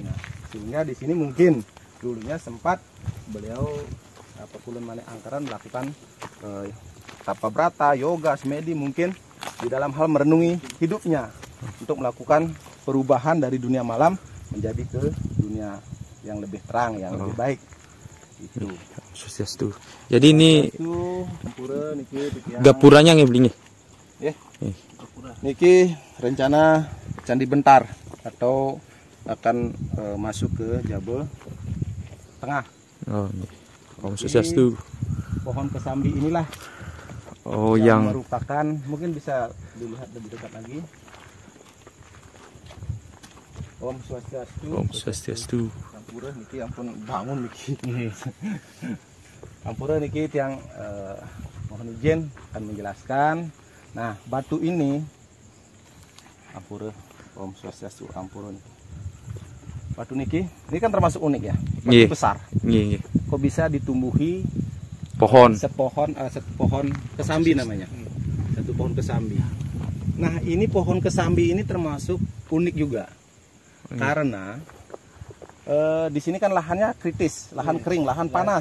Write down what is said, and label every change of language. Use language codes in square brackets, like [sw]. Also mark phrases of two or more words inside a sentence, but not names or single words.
[id] Nah, sehingga di sini mungkin dulunya sempat beliau Pakulun Mani Angkeran melakukan tapa brata, yoga, semedi, mungkin di dalam hal merenungi hidupnya untuk melakukan perubahan dari dunia malam menjadi ke dunia yang lebih terang, yang lebih baik. Itu. Swastiastu. Jadi ini pura niki gapuranya ngeblingi. Niki rencana Candi Bentar atau akan masuk ke Jabal Tengah. [ban] Om Swastiastu. [id] Pohon kesambi inilah yang merupakan, mungkin bisa dilihat lebih dekat lagi. [ban] Om Swastiastu. Om Swastiastu. Ampura niki ampun bangun niki. Ampura niki tiang [id] mohon izin akan menjelaskan. Nah, batu ini ampura, [ban] Om Swastiastu, [id] ampura nih. Batu niki, ini kan termasuk unik ya, batu Nggih. besar. Nggih. Kok bisa ditumbuhi Pohon. satu pohon kesambi namanya, satu pohon kesambi. Nah, ini pohon kesambi ini termasuk unik juga, karena di sini kan lahannya kritis, lahan kering, lahan panas.